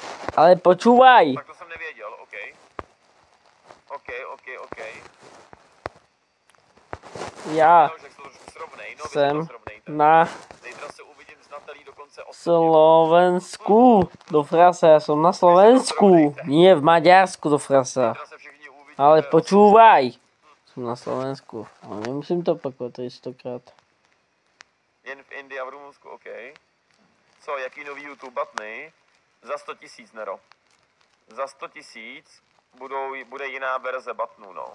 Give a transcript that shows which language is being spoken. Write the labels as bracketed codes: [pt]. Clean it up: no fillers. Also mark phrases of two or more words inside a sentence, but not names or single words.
[sk] Ale počúvaj. [cs] Tak to jsem nevěděl, OK. OK. Já No, že to trošku srovnej, no jsem srovnej. na Zítra se uvidím s Natalí dokonce osobně. Slovensku. [sk] Do frasa, ja som na Slovensku. Nie v Maďarsku do frasa. [cs] Zítra se všichni uvidíme. [sk] Ale počúvaj. Som na Slovensku. [cs] Ale nemusím to opakovat 300krát. Jen v Indii a v Rumunsku, OK. Co, jaký nový YouTube batny? Za 100 000, Nero. Za 100 000 bude jiná verze batnů, no.